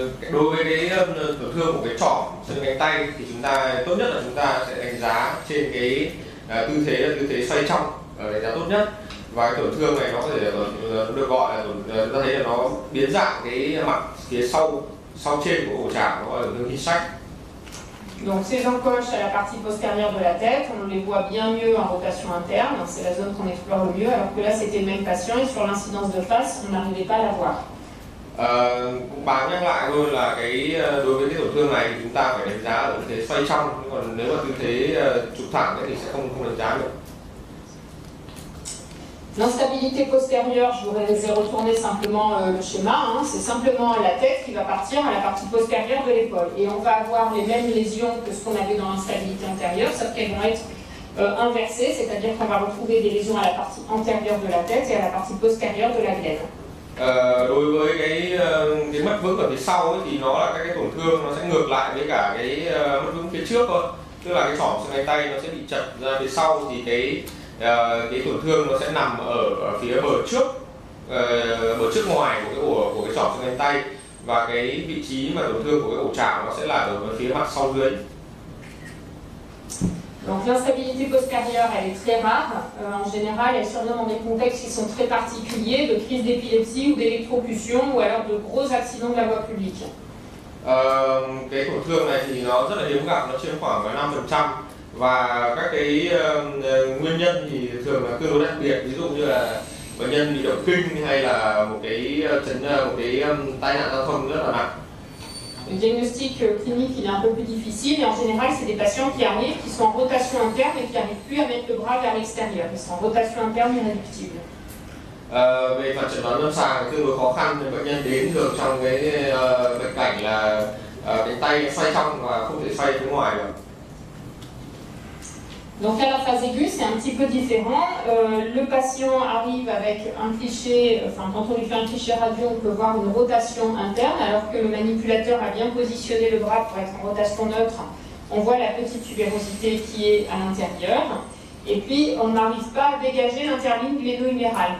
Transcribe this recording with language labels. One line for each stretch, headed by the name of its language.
Vietnamese: Đối với cái tổn thương của cái trỏ xương cánh tay thì chúng ta tốt nhất là chúng ta sẽ đánh giá trên cái tư thế xoay trong, đánh giá tốt nhất. Và cái tổn thương này nó có thể được gọi là chúng ta thấy là nó biến dạng cái mặt phía sau trên của ổ chảo, nó gọi là tổn thương Hill-Sachs.
French: Donc ces encoches à la partie postérieure de la tête, on les voit bien mieux en rotation interne, c'est la zone qu'on explore le mieux, alors que là c'était le même patient et sur l'incidence de face, on n'arrivait pas à la voir.
Vietnamese: Cũng báo nhắc lại thôi là đối với cái tổn thương này thì chúng ta phải đánh giá ở tư thế xoay trong, còn nếu mà tư thế chụp thẳng thì sẽ không đánh giá được.
French: L'instabilité postérieure, je vous ai retourné simplement le schéma, c'est simplement la tête qui va partir à la partie postérieure de l'épaule. Et on va avoir les mêmes lésions que ce qu'on avait dans l'instabilité antérieure, sauf qu'elles vont être inversée, c'est-à-dire qu'on va retrouver des lésions à la partie antérieure de la tête et à la partie postérieure de la glaine.
Vietnamese: Đối với cái mất vững ở phía sau ấy, thì nó là các cái tổn thương nó sẽ ngược lại với cả cái mất vững phía trước thôi, tức là cái trỏm xương cánh tay nó sẽ bị chật ra phía sau, thì cái tổn thương nó sẽ nằm ở phía bờ trước ngoài của cái trỏm xương cánh tay, và cái vị trí mà tổn thương của cái ổ chảo nó sẽ là ở phía mặt sau dưới.
French: Donc l'instabilité postérieure, elle est très rare. En général, elle survient dans des contextes qui sont très particuliers, de crise d'épilepsie ou d'électrocution, ou alors de gros accidents de la voie publique.
Vietnamese: Cái tổn thương này thì nó rất là hiếm gặp, nó chiếm khoảng 5%, và các cái nguyên nhân thì thường là tương đối đặc biệt, ví dụ như là bệnh nhân bị động kinh hay là một cái tai nạn giao thông rất là nặng.
French: Le diagnostic clinique il est un peu plus difficile et en général c'est des patients qui arrivent, qui sont en rotation interne et qui n'arrivent plus à mettre le bras vers l'extérieur. Ils sont en rotation interne irréductible.
Vietnamese: Về mặt chẩn đoán lâm sàng tương đối khó khăn, bệnh nhân đến thường trong cái bệnh cảnh là cánh tay xoay trong và không thể xoay phía ngoài được.
French: Donc à la phase aiguë, c'est un petit peu différent. Le patient arrive avec un cliché, enfin quand on lui fait un cliché radio, on peut voir une rotation interne, alors que le manipulateur a bien positionné le bras pour être en rotation neutre. On voit la petite tubérosité qui est à l'intérieur. Et puis on n'arrive pas à dégager l'interligne gléno-humérale.